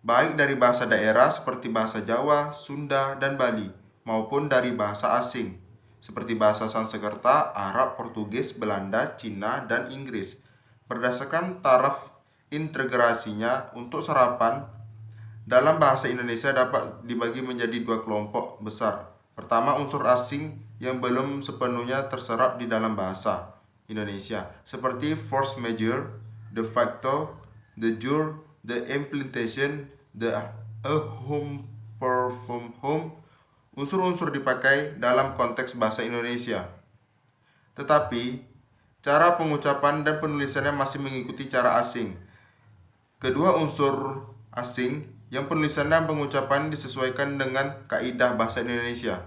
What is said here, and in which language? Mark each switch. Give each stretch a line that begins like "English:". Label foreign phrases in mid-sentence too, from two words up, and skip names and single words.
Indonesian: baik dari bahasa daerah seperti bahasa Jawa, Sunda, dan Bali, maupun dari bahasa asing seperti bahasa Sanskerta, Arab, Portugis, Belanda, Cina, dan Inggris. Berdasarkan taraf integrasinya untuk serapan, dalam bahasa Indonesia dapat dibagi menjadi dua kelompok besar. Pertama, unsur asing yang belum sepenuhnya terserap di dalam bahasa Indonesia, seperti
French: force majeure,
Latin: de facto, de jure,
English: the implementation, the a home from home.
Indonesian: Unsur-unsur dipakai dalam konteks bahasa Indonesia, tetapi cara pengucapan dan penulisannya masih mengikuti cara asing. Kedua unsur asing yang penulisan dan pengucapan disesuaikan dengan kaidah bahasa Indonesia.